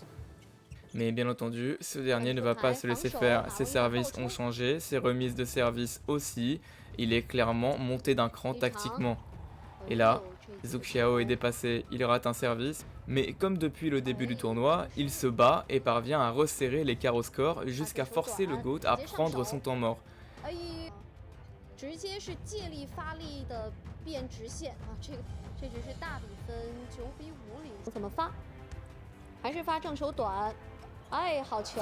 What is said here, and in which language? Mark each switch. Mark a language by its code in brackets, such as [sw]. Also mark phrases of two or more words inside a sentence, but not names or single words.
[fr] Mais bien entendu, ce dernier ne va pas se laisser faire, ses services ont changé, ses remises de service aussi, il est clairement monté d'un cran tactiquement. Et là, Zhu Xiao est dépassé, il rate un service, mais comme depuis le début du tournoi, il se bat et parvient à resserrer l'écart au score jusqu'à forcer le GOAT à prendre son temps mort. [zh] 直接是借力发力的变直线啊！这局是大比分9-5领。怎么发？还是发正手短？哎，好球！